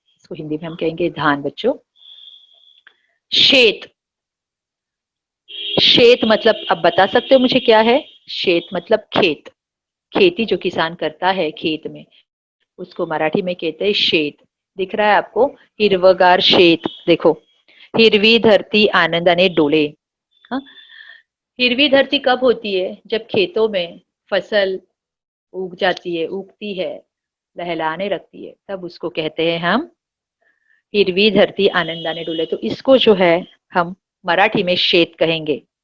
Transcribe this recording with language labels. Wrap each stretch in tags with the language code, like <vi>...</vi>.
<hi>इसको हिंदी में हम कहेंगे धान बच्चों. शेत. शेत मतलब, अब बता सकते हो मुझे क्या है? शेत मतलब खेत. खेती जो किसान करता है खेत में, उसको मराठी में कहते हैं शेत. दिख रहा है आपको, हिरवगार शेत.</hi> <mr>देखो, हिरवी धरती आनंदाने डोले.</mr> <hi>हाँ? हिरवी धरती कब होती है? जब खेतों में फसल उग जाती है, उगती है, लहलाने लगती है, तब उसको कहते हैं हम</hi> <mr>हिरवी धरती आनंदाने डुले,</mr> <hi>तो इसको जो है हम मराठी में शेत कहेंगे।</hi>